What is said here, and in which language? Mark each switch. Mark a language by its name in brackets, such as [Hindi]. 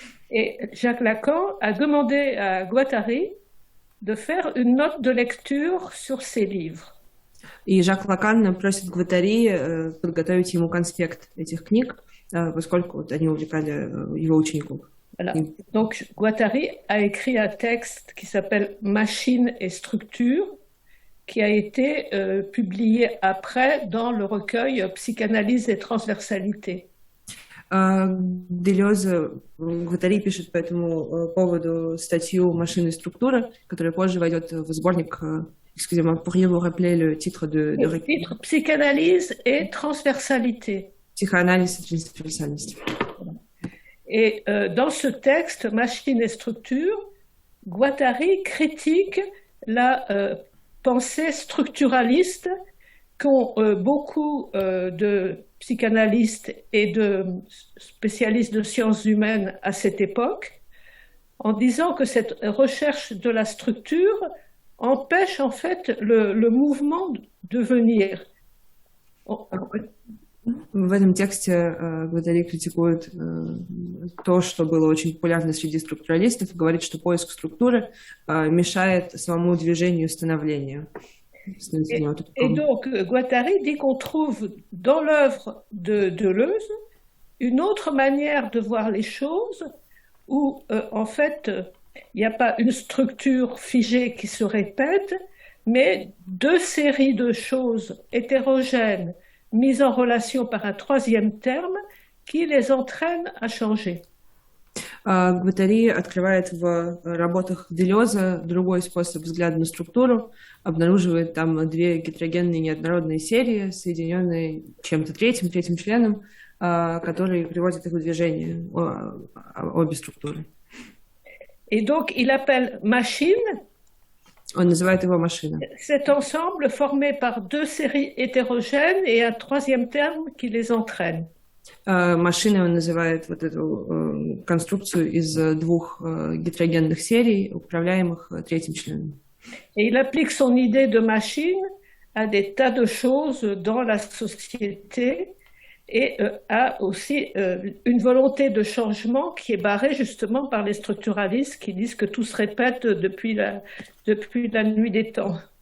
[French] Et Jacques Lacan a demandé à Guattari de faire une note de lecture sur ces livres. [Russian] И Жак Лакан просит Гваттари подготовить ему конспект этих книг, поскольку они увлекали его учеников. [French] Voilà. Donc, Guattari a écrit un texte qui s'appelle Machine et structure, qui a été publié après dans le recueil Psychanalyse et transversalité. [Russian] Делез, Гваттари пишет по этому поводу статью «Машины и структура», которая позже войдет в сборник. [French] Excusez-moi, pourriez-vous rappeler le titre de Le titre Psychanalyse et transversalité. Psychanalyse et transversalité. Et dans ce texte, Machine et structure, Guattari critique la pensée structuraliste qu'ont beaucoup de psychanalystes et de spécialistes de sciences humaines à cette époque, en disant que cette recherche de la structure empêche en fait le mouvement de venir. [Russian] В этом тексте Гваттари критикует то, что было очень популярно среди структуралистов, и говорит, что поиск структуры мешает самому движению становления. [French] Et donc, Guattari dit qu'on trouve dans l'œuvre de Deleuze une autre manière de voir les choses où, en fait, il n'y a pas une structure figée qui se répète, mais deux séries de choses hétérogènes mises en relation par un troisième terme qui les entraîne à changer. [Russian] Гваттари открывает в работах Делеза другой способ взгляда на структуру, обнаруживает там две гетерогенные неоднородные серии, соединенные чем-то третьим членом, которые приводят их в движение, обе структуры. [French] Et donc, il appelle machine. [Russian] Он называет его машина. [French] Cet ensemble formé par deux séries hétérogènes et un troisième terme qui les entraîne. [Russian] Машиной он называет вот эту конструкцию из двух гетерогенных серий, управляемых третьим членом. [French] Et il applique son idée de machine à des tas de choses dans la société et a aussi une volonté de changement qui est barrée justement par les structuralistes qui disent que tout se répète depuis la nuit des temps.